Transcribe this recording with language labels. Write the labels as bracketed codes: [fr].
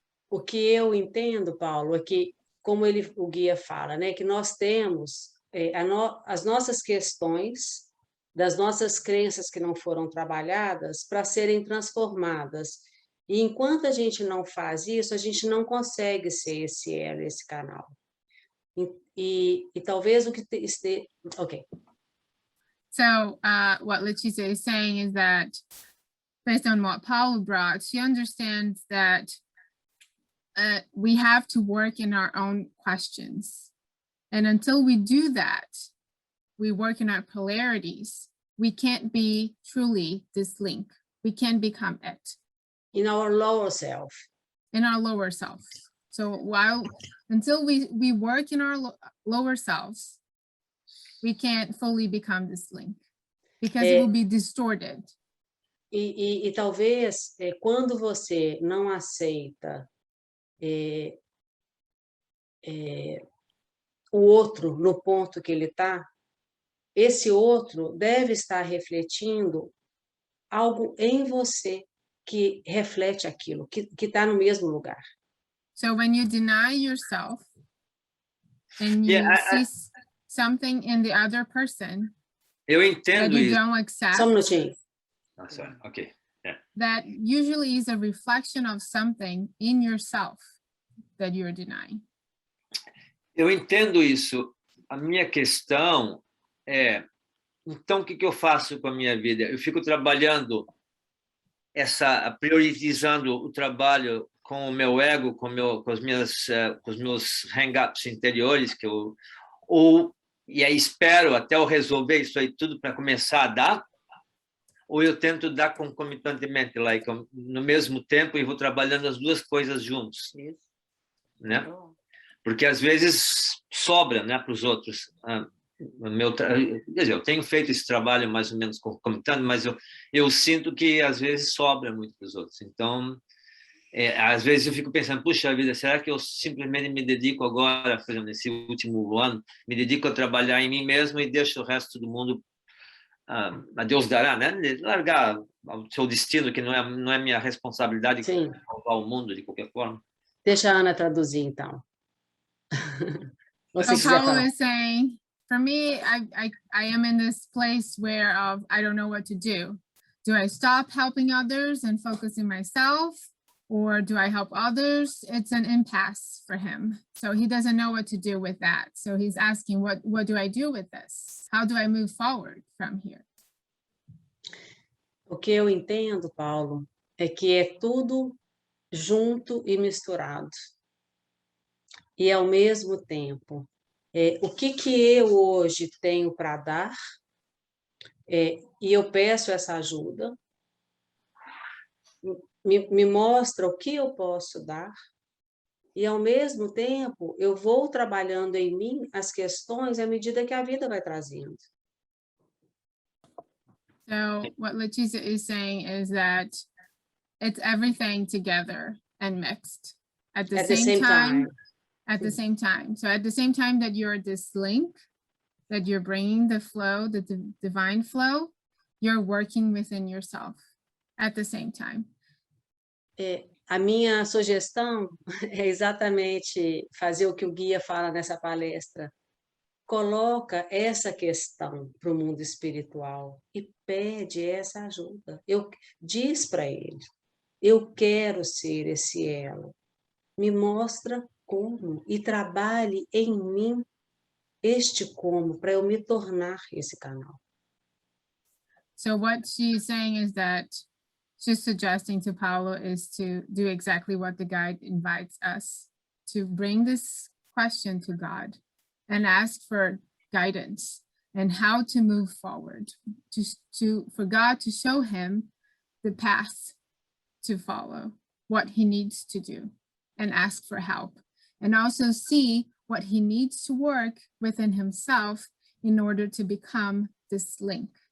[pt] O que eu entendo, Paulo, é que, como o guia fala, né, que nós temos as nossas questões, das nossas crenças que não foram trabalhadas, para serem transformadas. E enquanto a gente não faz isso, a gente não consegue ser esse elo, esse canal. E talvez o que esteja... Ok. [en] So what Letícia is saying is that, based on what Paulo brought, she understands that we have to work in our own questions. And until we do that, we work in our polarities, we can't be truly this link. We can't become it. In our lower self. In our lower self. So until we work in our lower selves, we can't fully become this link, because it will be distorted. [pt] E talvez, quando você não aceita o outro no ponto que ele está, esse outro deve estar refletindo algo em você que reflete aquilo, que está no mesmo lugar. [en] So when you deny yourself and you see something in the other person [pt] eu entendo [en] that you [pt] isso. [en] don't accept, [pt] Só um minutinho. [en] Sorry. Okay. Yeah. That usually is a reflection of something in yourself that you're denying. [pt] Eu entendo isso. A minha questão é, então, o que eu faço com a minha vida? Eu fico trabalhando, priorizando o trabalho com o meu ego, com os meus hang-ups interiores, e aí espero até eu resolver isso aí tudo para começar a dar, ou eu tento dar concomitantemente, no mesmo tempo, e vou trabalhando as duas coisas juntos, né? Porque às vezes sobra, né, para os outros. Quer dizer, eu tenho feito esse trabalho mais ou menos concomitante, mas eu sinto que às vezes sobra muito para os outros. Então, às vezes eu fico pensando, puxa vida, será que eu simplesmente me dedico agora, por exemplo, nesse último ano, me dedico a trabalhar em mim mesmo e deixo o resto do mundo a Deus dará, né? Largar o seu destino, que não é minha responsabilidade salvar o mundo de qualquer forma. Deixa a Ana traduzir, então. [en] So Paulo is saying, for me, I am in this place where I don't know what to do. Do I stop helping others and focus on myself? Or do I help others? It's an impasse for him. So he doesn't know what to do with that. So he's asking, what do I do with this? How do I move forward from here? [pt] O que eu entendo, Paulo, é que é tudo junto e misturado. E ao mesmo tempo, o que eu hoje tenho para dar, e eu peço essa ajuda, me mostra o que eu posso dar, e ao mesmo tempo eu vou trabalhando em mim as questões à medida que a vida vai trazendo. [en] So what Leticia is saying is that it's everything together and mixed at the same time. At the same time. So at the same time that you're this link, that you're bringing the flow, the divine flow, you're working within yourself at the same time. [pt] A minha sugestão é exatamente fazer o que o guia fala nessa palestra. Coloca essa questão para o mundo espiritual e pede essa ajuda. Diz para ele, eu quero ser esse elo. Me mostra como e trabalhe em mim este como para eu me tornar esse canal. [en] So what she's saying is that she's suggesting to Paulo is to do exactly what the guide invites us, to bring this question to God and ask for guidance and how to move forward, for God to show him the path to follow, what he needs to do, and ask for help, and also see what he needs to work within himself in order to become this link.